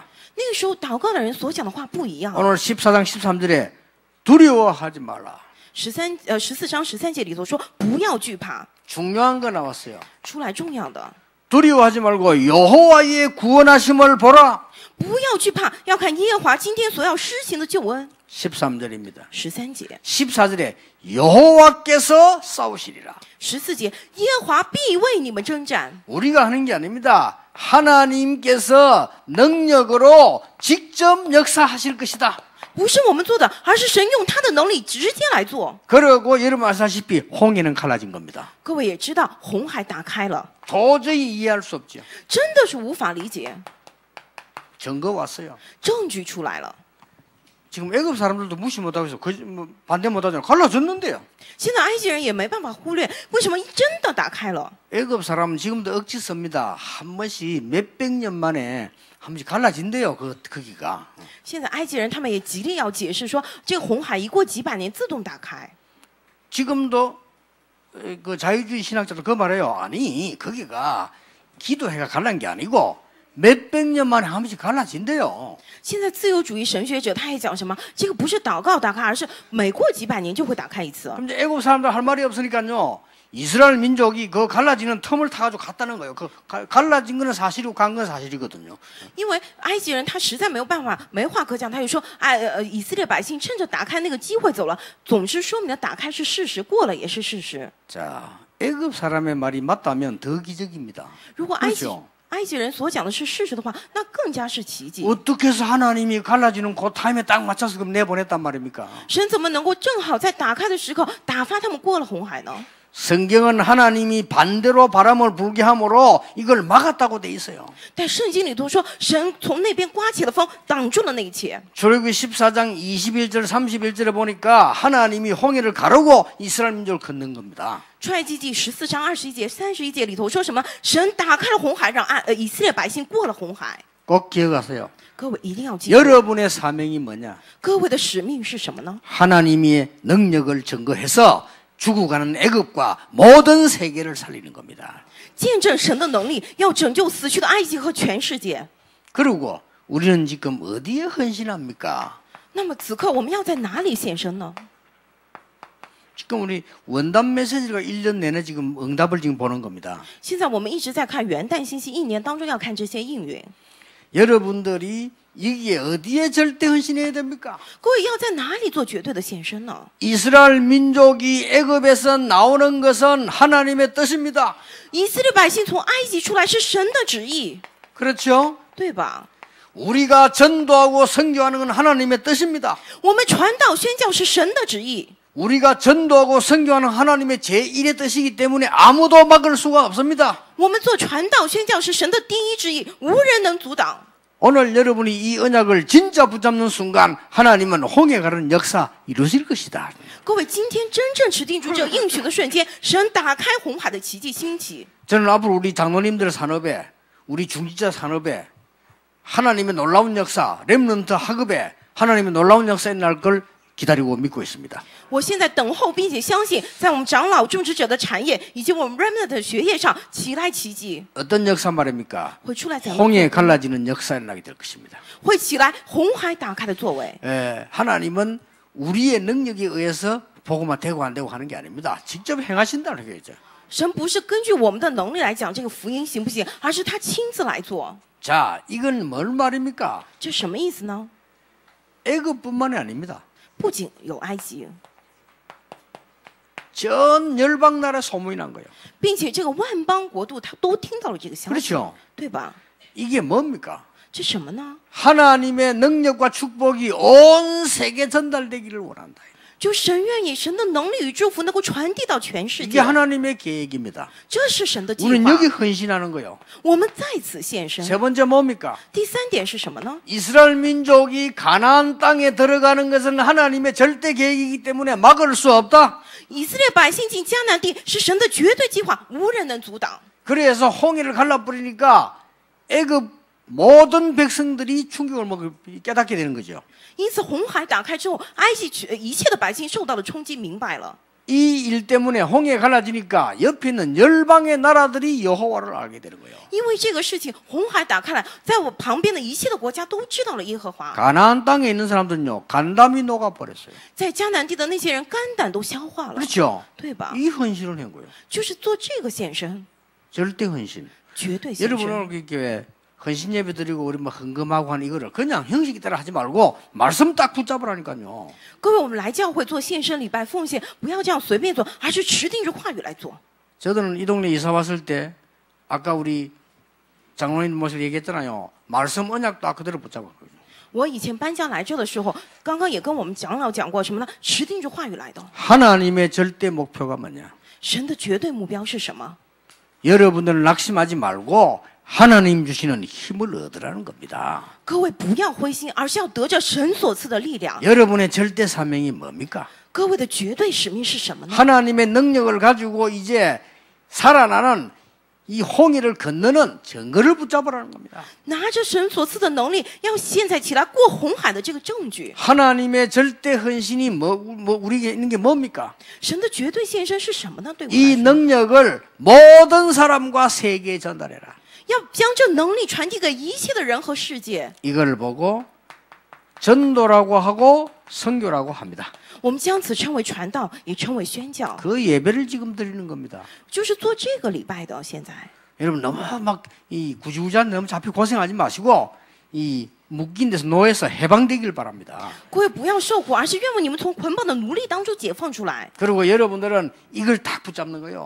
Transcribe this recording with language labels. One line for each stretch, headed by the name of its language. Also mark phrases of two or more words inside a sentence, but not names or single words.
Chinese: 那个时候祷告的人所讲的话不一样。
Korean: 오늘 14장 13절에 두려워하지 말라.
Chinese: 14 章13节里头说不要惧怕，
Korean: 중요한 거 나왔어요.
Chinese: 出来重要的，
Korean: 두려워하지 말고 여호와의 구원하심을 보라.
Chinese: 不要惧怕，要看耶和华今天所要施行的救恩。
Korean: 13절입니다.
Chinese: 13节、
Korean: 14절에 여호와께서 싸우시리라.
Chinese: 14 节，耶和华必为你们征战。
Korean: 우리가 하는 게 아닙니다. 하나님께서 능력으로 직접 역사하실 것이다.
Chinese: 不是我们做的，而是神用他的能力直接来做。
Korean: 그러고 여러분 아시다시피 홍해는 갈라진 겁니다.
Chinese: 各位也知道，红海打开了，
Korean: 도저히 이해할 수 없죠.
Chinese: 真的是无法理解。
Korean: 증거 왔어요.
Chinese: 证据出来了，
Korean: 지금 애굽 사람들도 무시 못하고 있어. 반대 못하잖아요. 갈라졌는데요.
Chinese: 现在埃及人也没办法忽略，为什么真的打开了？
Korean: 애굽 사람은 지금도 억지 씁니다. 한 번씩 몇백 년 만에 한 번씩 갈라진대요. 거기가.
Chinese: 现在埃及人他们也极力要解释说，这个红海一过几百年自动打开。
Korean: 지금도 그 자유주의 신학자들 그 말해요. 아니 거기가 기도해가 갈란 게 아니고 몇백 년 만에 한 번씩 갈라진대요.
Chinese: 现在自由主义神学者他也讲什么？这个不是祷告打开，而是每过几百年就会打开一次。
Korean: 그럼 이제 애굽 사람들 할 말이 없으니까요. 이스라엘 민족이 그 갈라지는 틈을 타가지고 갔다는 거예요. 그 갈라진 거는 사실이고 간 건 사실이거든요.
Chinese: 因为埃及人他实在没有办法，没话可讲，他就说，以色列百姓趁着打开那个机会走了。总之说明了打开是事实，过了也是事实。
Korean: 자, 애굽 사람의 말이 맞다면 더 기적입니다.
Chinese: 如果埃及人所讲的是事实的话，那更加是奇迹。
Korean: 어떻게 해서 하나님이 갈라지는 그 타임에 딱 맞춰서 그럼 내보냈단 말입니까?
Chinese: 神怎么能够正好在打开的时刻打发他们过了红海呢？
Korean: 성경은 하나님이 반대로 바람을 불게 함으로 이걸 막았다고 돼 있어요.
Chinese: 但圣经里头说，神从那边刮起了风，挡住了那一切。
Korean: 출애굽기 14장 21절 31절에 보니까 하나님이 홍해를 가르고 이스라엘 민족을 건넌 겁니다.
Chinese: 出埃及记14章21节、31节里头说什么？神打开了红海，让以色列百姓过了红海。
Korean: 꼭 기억하세요.
Chinese: 各位一定要记住，
Korean: 여러분의 사명이 뭐냐?
Chinese: 各位的使命是什么呢？
Korean: 하나님의 능력을 증거해서 죽어가는 애굽과 모든 세계를 살리는 겁니다.
Chinese: 见证神的能力，要拯救死去的埃及和全世界。
Korean: 그리고 우리는 지금 어디에 헌신합니까?
Chinese: 那么此刻我们要在哪里献身呢？
Korean: 지금 우리 원단 메시지가 1년 내내 지금 응답을 지금 보는 겁니다.
Chinese: 现在我们一直在看元旦信息，一年当中要看这些应允。
Korean: 여러분들이 여기에 어디에 절대 헌신해야 됩니까?
Chinese: 各位要在哪里做绝对的献身呢？
Korean: 이스라엘 민족이 애굽에서 나오는 것은 하나님의 뜻입니다.
Chinese: 以色列百姓从埃及出来是神的旨意，
Korean: 그렇죠?
Chinese: 对吧？
Korean: 우리가 전도하고 선교하는 건 하나님의 뜻입니다.
Chinese: 我们传道宣教是神的旨意，
Korean: 우리가 전도하고 선교하는 하나님의 제1의 뜻이기 때문에 아무도 막을 수가 없습니다.
Chinese: 我们做传道宣教是神的第一旨意，无人能阻挡。
Korean: 오늘 여러분이 이 언약을 진짜 붙잡는 순간 하나님은 홍해 가르는 역사 이루실 것이다.
Chinese: 各位，今天真正持定住这应许的瞬间，神打开红海的奇迹兴起。
Korean: 저는 앞으로 우리 장로님들 산업에 우리 중직자 산업에 하나님의 놀라운 역사 렘넌트 학업에 하나님의 놀라운 역사에 날 걸 기다리고 믿고 있습니다.
Chinese: 我现在等候并且相信，在我们长老种植者的产业以及我们 remnant 的学业上起来奇迹，
Korean: 어떤 역사 말입니까?
Chinese: 会出来怎样？
Korean: 홍해 갈라지는 역사에 나게 될 것입니다.
Chinese: 会起来红海打开的作为。
Korean: 하나님은 우리의 능력에 의해서 복음화 되고 안 되고 하는 게 아닙니다. 직접 행하신다는 거죠.
Chinese: 神不是根据我们的能力来讲这个福音行不行，而是他亲自来做。
Korean: 자, 이건 뭘 말입니까?
Chinese: 这什么意思呢？
Korean: 애굽뿐만이 아닙니다.
Chinese: 不仅有埃及，
Korean: 전 열방 나라에 소문이 난 거예요.
Chinese: 并且这个万邦国度他都听到了这个消息，
Korean: 그렇죠.
Chinese: 对吧？
Korean: 이게 뭡니까?
Chinese: 这什么呢？
Korean: 하나님의 능력과 축복이 온 세계 전달되기를 원한다.
Chinese: 就神愿意神的能力与祝福能够传递到全世
Korean: 이게
Chinese: 界，
Korean: 하나님의 계획입니다.
Chinese: 这是神的计
Korean: 우리는
Chinese: 划。
Korean: 여기 헌신하는 거요.
Chinese: 我们在此献身。
Korean: 세 번째 뭡니까?
Chinese: 第三点是什么呢？
Korean: 이스라엘 민족이 가나안 땅에 들어가는 것은 하나님의 절대 계획이기 때문에 막을 수 없다.
Chinese: 以色列百姓进迦南地是神的绝对计划，无人能阻挡。
Korean: 그래서 홍해를 갈라버리니까 애굽 모든 백성들이 충격을 깨닫게 되는 거죠.
Chinese: 因此红海打开之后，埃及一切的百姓受到了冲击，明白了。
Korean: 이 일 때문에 홍해가 갈라지니까 옆에 있는 열방의 나라들이 여호와를 알게 되는 거예요.
Chinese: 因为这个事情，红海打开来，在我旁边的一切的国家都知道了耶和华。
Korean: 가나안 땅에 있는 사람들은요, 간담이 녹아버렸어요.
Chinese: 在迦南地的那些人肝胆都消化了，
Korean: 그렇죠?
Chinese: 对吧？
Korean: 이 헌신을 한 거예요.
Chinese: 就是做这个献身，
Korean: 절대 헌신.
Chinese: 绝对献
Korean: 여러분
Chinese: 身。
Korean: 오늘 그 교회 헌신 예배 드리고 우리 뭐 헌금하고 하는 이거를 그냥 형식에 따라 하지 말고 말씀 딱 붙잡으라니까요.
Chinese: 各位，我们来教会做献身、礼拜、奉献，不要这样随便做，而是持定着话语来做。
Korean: 저들은 이 동네 이사 왔을 때 아까 우리 장로님 모습 얘기했잖아요. 말씀 언약 딱 그대로 붙잡았거든요.
Chinese: 我以前搬家来这的时候，刚刚也跟我们长老讲过什么呢？持定着话语来的。
Korean: 하나님의 절대 목표가 뭐냐?
Chinese: 神的绝对目标是什么？
Korean: 여러분들은 낙심하지 말고 하나님 주시는 힘을 얻으라는 겁니다.
Chinese: 各位不要灰心，而是要得着神所赐的力量。
Korean: 여러분의 절대 사명이 뭡니까?
Chinese: 各位的绝对使命是什么呢？
Korean: 하나님의 능력을 가지고 이제 살아나는 이 홍해를 건너는 증거를 붙잡으라는 겁니다.
Chinese: 拿着神所赐的能力，要现在起来过红海的这个证据。
Korean: 하나님의 절대 헌신이 우리에게 있는 게 뭡니까?
Chinese: 神的绝对献身是什么呢？对我
Korean: 이
Chinese: 来说，
Korean: 능력을 모든 사람과 세계에 전달해라.
Chinese: 要将这能力传递给一切的人和世界。
Korean: 이걸 보고 전도라고 하고 선교라고 합니다.
Chinese: 我们将此称为传道，也称为宣教，
Korean: 그 예배를 지금 드리는 겁니다.
Chinese: 就是做这个礼拜的。现在，
Korean: 여러분 너무 막 이 구지구지한 너무 잡히 고생하지 마시고 이 묶인 데서 노예에서 해방되길 바랍니다.
Chinese: 各位不要受苦，而是愿望你们从捆绑的奴隶当中解放出来。
Korean: 그리고 여러분들은 이걸 딱 붙잡는 거예요.